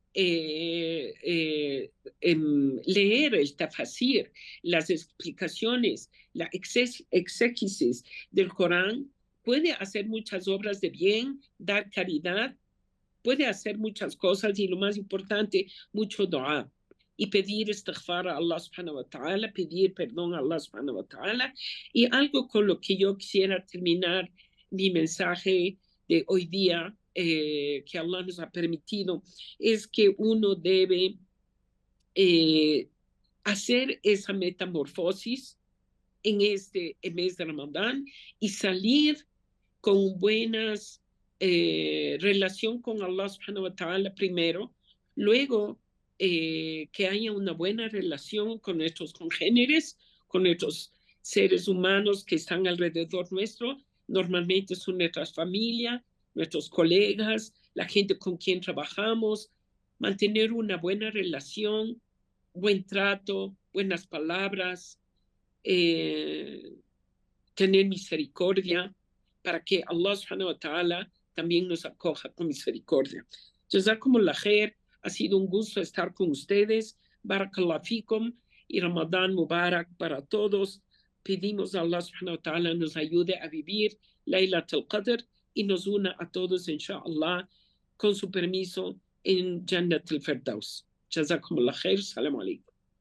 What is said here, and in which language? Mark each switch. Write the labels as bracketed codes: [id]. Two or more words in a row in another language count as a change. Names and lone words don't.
[es] leer el tafasir, las explicaciones, la exégesis del Corán, puede hacer muchas obras de bien, dar caridad, puede hacer muchas cosas y lo más importante, mucho dua y pedir istighfar a Allah [ar] سبحانه وتعالى, [es] pedir perdón a Allah [ar] سبحانه وتعالى. [es] Y algo con lo que yo quisiera terminar mi mensaje de hoy día, que Allah nos ha permitido, es que uno debe hacer esa metamorfosis en este mes de Ramadán y salir con buenas relación con Allah [ar] سبحانه و [es] ta'ala primero, luego que haya una buena relación con nuestros congéneres, con nuestros seres humanos que están alrededor nuestro, normalmente son nuestras familias, nuestros colegas, la gente con quien trabajamos, mantener una buena relación, buen trato, buenas palabras, tener misericordia, para que Allah [ar] سبحانه وتعالى [es] también nos acoja con misericordia. [ar] جزاكم الله خير, [es] ha sido un gusto estar con ustedes. [ar] بارك الله فيكم [es] y Ramadán Mubarak para todos. Pedimos a Allah [ar] سبحانه وتعالى [es] nos ayude a vivir Laylatul Qadr y nos una a todos, inshallah, con su permiso, en Jannatul Firdaus. [ar] جزاكم الله خير. سلام عليكم.